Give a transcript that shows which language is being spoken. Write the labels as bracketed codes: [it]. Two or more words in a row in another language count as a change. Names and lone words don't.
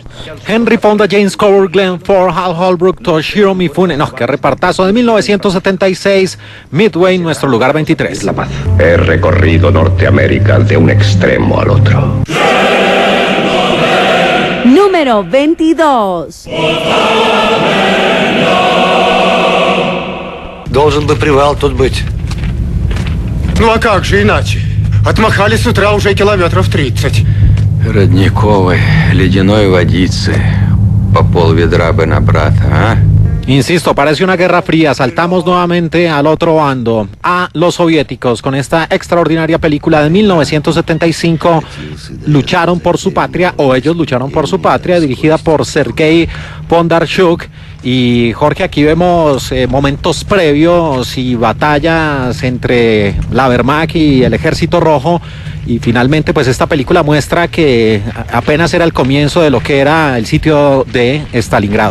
[es] Henry Fonda, James Coburn, Glenn Ford, Hal Holbrook, Toshiro Mifune. No, qué repartazo de 1976, Midway, Nuestro lugar 23. La paz. He recorrido Norteamérica de un extremo al otro. Número 22. [ru] Должен бы привал тут быть. Ну а как же иначе? Отмахали с утра уже километров 30. Родниковой, ледяной водицы. По полведра бы на брата, а? [es] Insisto, parece una guerra fría. Saltamos nuevamente al otro bando, a los soviéticos, con esta extraordinaria película de 1975, Lucharon por su patria, o Ellos lucharon por su patria, dirigida por Sergei Bondarchuk. Y Jorge, aquí vemos momentos previos y batallas entre la Wehrmacht y el Ejército Rojo, y finalmente pues esta película muestra que apenas era el comienzo de lo que era el sitio de Stalingrado.